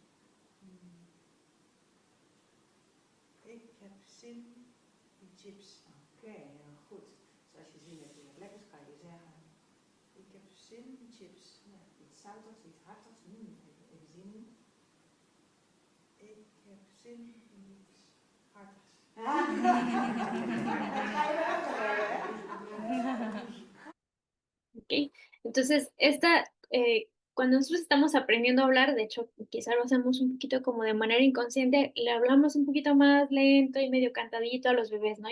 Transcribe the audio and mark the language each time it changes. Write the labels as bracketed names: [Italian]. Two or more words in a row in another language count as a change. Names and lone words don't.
[Dutch] Ik heb zin in chips. Oké, heel goed. Dus als je zin hebt in wat lekkers, kan je zeggen: ik heb zin in chips. Ja, iets zoutigs, iets hartigs. Even zin. Ik heb zin in iets hartigs. [Spanish] Ok, entonces cuando nosotros estamos aprendiendo a hablar, de hecho, quizá lo hacemos un poquito como de manera inconsciente, le hablamos un poquito más lento y medio cantadito a los bebés, ¿no?